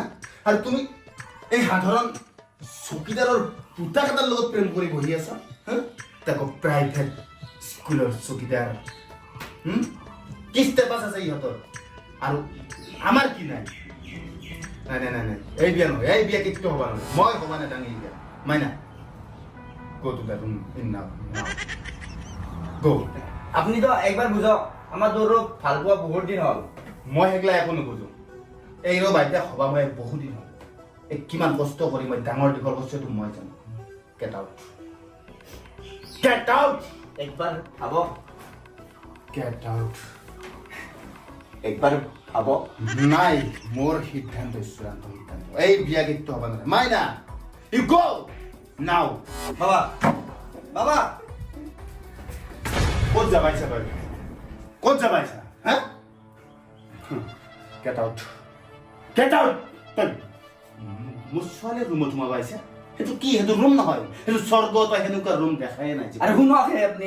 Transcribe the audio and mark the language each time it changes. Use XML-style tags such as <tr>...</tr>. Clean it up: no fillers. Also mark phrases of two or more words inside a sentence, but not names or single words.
<as>আৰু তুমি এই সাধাৰণ চকীদাৰৰ পুতাক এটাৰ লগত প্ৰেম কৰি বহি আছা হা? তাকো প্ৰাইভেট স্কুলৰ চকীদাৰ। কি ষ্টেটাছ আছে ইহঁতৰ আৰু আমাৰ কি নাই? নাই নাই নাই নাই, এই বিয়া নহয়, এই বিয়া কেতিয়াও হ'ব নহয়, মই হ'ব নাজানো এই বিয়া।</as> <en>মাইনা go to the room in now go।</en> <as>আপুনিতো একবাৰ বুজক, আমাৰ দৌৰক ভাল পোৱা বহুত দিন হ'ল। মই সেইগিলা একো নুবুজো। এই ৰ বাইদেউ হবা মই বহুত দিন হ'ল। এই কিমান কষ্ট কৰি মই ডাঙৰ দীঘল কৰিছো এইটো মই জানো।</as> <en>get out, get out,</en> <as>একবাৰ ভাব,</as> <en>get out.</en> <as>একবাৰ ভাব। নাই, মোৰ সিদ্ধান্ত চূড়ান্ত সিদ্ধান্ত, এই বিয়া কেতিয়াও হবা নহয়।</as> <en>মাইনা you go now।</en> <as>বাবা, বাবা, ক'ত যাবা ইচ্ছা তই? ক'ত যাবা ইচ্ছা হা?</as> <en>get out, get out.</en> <as>তই মোৰ ছোৱালীৰ ৰুমত সোমাবা আহিছা? সেইটো কি? সেইটো ৰুম নহয়, সেইটো স্বৰ্গ। তই সেনেকুৱা ৰুম দেখাই নাই। আৰু শুনক হে আপুনি</as>